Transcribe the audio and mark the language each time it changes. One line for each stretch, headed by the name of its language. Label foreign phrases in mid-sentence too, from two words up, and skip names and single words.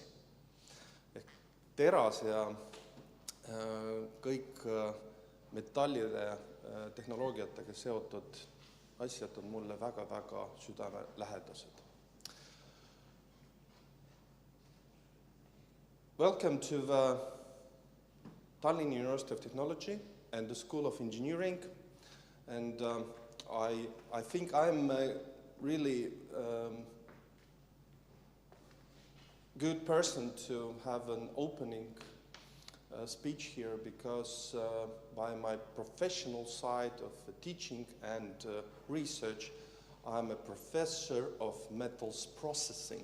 Estonian: Ehk teras ja kõik metallide tehnoloogiatega seotud asjad on mulle väga-väga südamelähedased.
English: Welcome to the Tallinn University of Technology and the School of Engineering. And I think I'm a really good person to have an opening speech here because by my professional side of teaching and research, I'm a professor of metals processing.